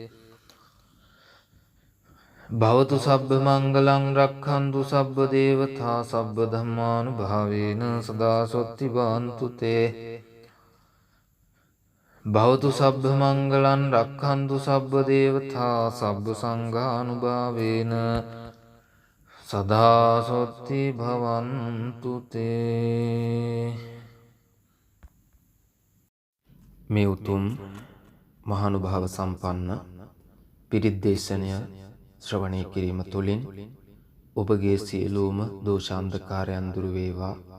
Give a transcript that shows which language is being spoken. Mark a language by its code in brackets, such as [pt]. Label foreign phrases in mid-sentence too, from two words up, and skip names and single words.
[pi] භවතු සබ්බ මංගලං රක්ඛන්තු සබ්බ දේවතා සබ්බ ධම්මානුභාවේන සදා සොත්ති භවන්තු තේ. භවතු සබ්බ මංගලං රක්ඛන්තු සබ්බ දේවතා සබ්බ සංඝානුභාවේන සදා සොත්ති භවන්තු තේ. [si] මේ උතුම් මහානුභාව සම්පන්න පිරිත් දේශනය ශ්‍රවණය කිරීම තුළින් ඔබගේ සියලුම දෝෂාන්ධකාරයන් දුරු වේවා,